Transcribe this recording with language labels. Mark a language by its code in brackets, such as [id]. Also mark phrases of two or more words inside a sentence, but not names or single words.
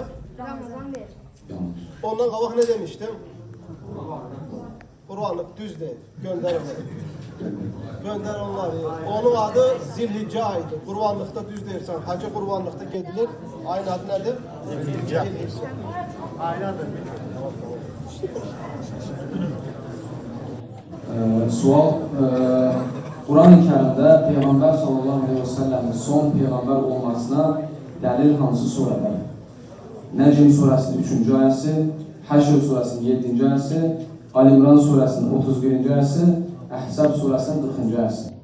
[tr] Ramazan bir. Yanlış. [az] Ondan qabaq [tr] ne demiştim? Kurbanlık düz değil. Gönder onları. Gönder onları. Onun adı Zilhicce ayıdır. Kurbanlıkta düz değilsen, hacı kurbanlıkta gidilir. Ayın adı nedir? Zilhicce. [az] Sual, Quran-ı Kerimdə Peyğəmbər [ar] صلى الله عليه وسلم [az] son Peyğəmbər olmasına dəlil hansı surədir? Nəcm surəsinin 3-cü ayəsi, Həşr surəsinin 7-ci ayəsi, Ali İmran surəsinin 31-ci ayəsi, Əhzab surəsinin 40-cı ayəsi.